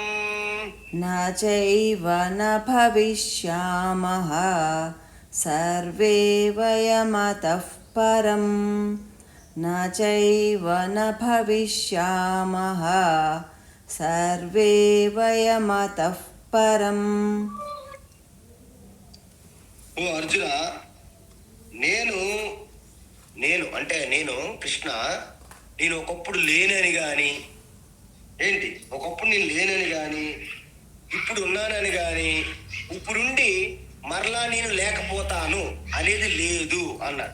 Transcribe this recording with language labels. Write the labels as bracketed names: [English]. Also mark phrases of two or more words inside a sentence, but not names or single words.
[Sanskrit] न चैव न भविष्यामः सर्वे वयमतः परं न चैव न भविष्यामः सर्वे वयमतः परम् [Telugu] ఓ అర్జున, నేను నేను అంటే నేను కృష్ణ, నేను ఒకప్పుడు లేనని కానీ ఏంటి ఒకప్పుడు నేను లేనని కానీ ఇప్పుడు ఉన్నానని కానీ ఇప్పుడుండి మరలా నేను లేకపోతాను అనేది లేదు అన్నాడు.